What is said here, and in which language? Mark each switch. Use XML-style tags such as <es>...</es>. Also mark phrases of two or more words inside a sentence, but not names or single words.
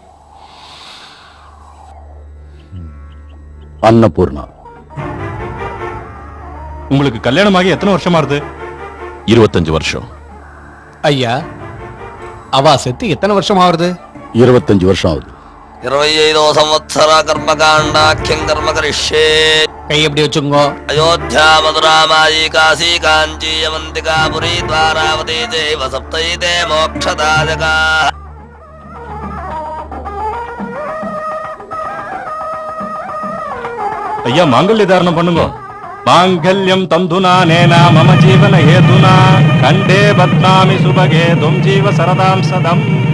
<ta>அன்னபூர்ணா. உங்களுக்கு கல்யாணமாகி எத்தனை வருஷமா இருக்கு? 25 வருஷம். ஐயா, அவா செத்து எத்தனை வருஷம் ஆகுது? 25 வருஷம் ஆகுது.</ta> <sa>25 సంవత్సర కర్మకాండాఖ్యం కర్మ కరిష్యే.</sa> <ta>கை எப்படி வச்சுங்க.</ta> <sa>అయోధ్యా మధురా మాయి కాశీ కాంచీ అవంతికా పురీ ద్వారావతి చైవ సప్తైతే మోక్షదాయకా.</sa> <ta>ஐயா, மாங்கல்ய தாரணம் பண்ணுங்க.</ta> <sa>மாங்கல்யம் தந்துனா நேனா மம ஜீவன ஹேதுனா கண்டே பத்னாமி சுபகே தும் ஜீவ சரதாம் சதம்.</sa>